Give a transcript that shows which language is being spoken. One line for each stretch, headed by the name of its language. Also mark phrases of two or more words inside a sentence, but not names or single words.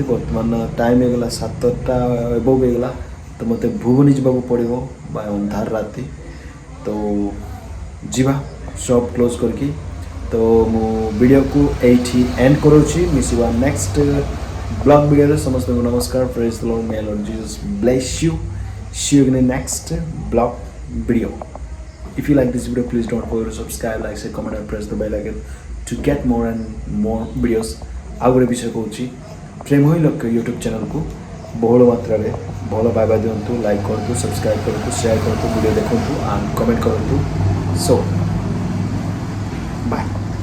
Odia: ବର୍ତ୍ତମାନ ଟାଇମ୍ ହେଇଗଲା 7ଟା ଏବଭ୍ ହେଇଗଲା, ତ ମୋତେ ଭୁବନ ଯିବାକୁ ପଡ଼ିବ ବା ଅନ୍ଧାର ରାତି। ତ ଯିବା
English: shop close
Odia: କରିକି। ତ ମୁଁ ଭିଡ଼ିଓକୁ ଏଇଠି ଏଣ୍ଡ କରୁଛି। ମିଶିବା
English: next blog video.
Odia: ସମସ୍ତଙ୍କୁ ନମସ୍କାର।
English: Praise the Lord, may Lord Jesus bless you. See you in the next blog video. If you like this video, please don't forget to subscribe, like, share, comment, and press the bell icon to get more and more videos.
Odia: ଆଉ ଗୋଟେ ବିଷୟ କହୁଛି, ପ୍ରେମ ହିଁ ଲକ୍ଷ୍ୟ
English: YouTube channel
Odia: ବହୁଳ ମାତ୍ରାରେ ଭଲ ପାଇବା ଦିଅନ୍ତୁ, ଲାଇକ୍ କରନ୍ତୁ, ସବସ୍କ୍ରାଇବ୍ କରନ୍ତୁ, ସେୟାର କରନ୍ତୁ, ଭିଡ଼ିଓ ଦେଖନ୍ତୁ ଆଣ୍ଡ କମେଣ୍ଟ କରନ୍ତୁ।
English: so bye.